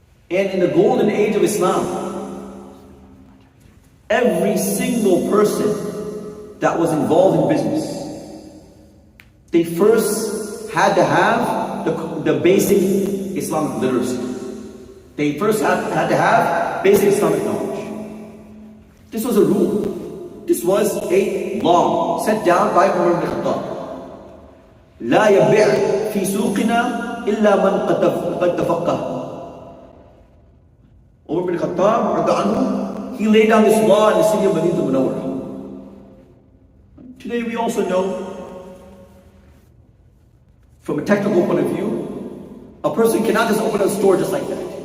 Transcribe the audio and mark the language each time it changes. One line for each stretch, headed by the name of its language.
English: And in the golden age of Islam, every single person that was involved in business, they first had to have the basic Islamic literacy. They first had to have basic Islamic knowledge. This was a rule. This was a law set down by Umar ibn Khattab.
Arabic: لا يبيع في سوقنا إلا من قد تفقه.
English: Umar ibn Khattab, he laid down this law in the city of Medina al-Munawwarah. Today we also know, from a technical point of view, a person cannot just open a store just like that.